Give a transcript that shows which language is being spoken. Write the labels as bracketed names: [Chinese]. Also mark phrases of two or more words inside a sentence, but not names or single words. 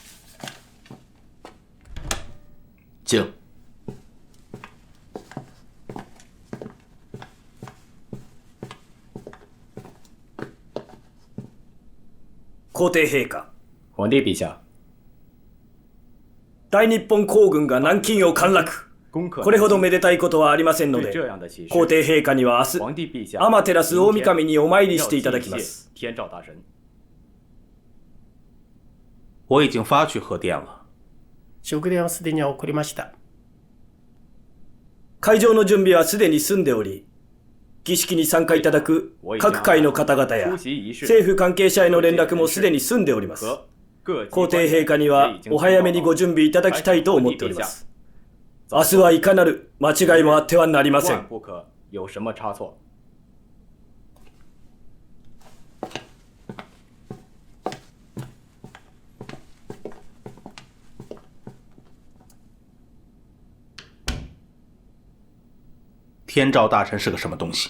[Chinese] 请。 [Japanese] 皇帝陛下。皇帝陛下。大日本皇軍が南京を陥落。これほどめでたいことはありませんので、皇帝陛下には明日、天照大神にお参りしていただきます。 [Chinese] 我已经发去贺電了。 [Japanese] 祝電はすでに送りました。会場の準備はすでに済んでおり、儀式に参加いただく各界の方々や政府関係者への連絡もすでに済んでおります。皇帝陛下にはお早めにご準備いただきたいと思っております。明日はいかなる間違いもあってはなりません。 [Chinese] 有什么差错？天照大神是个什么东西？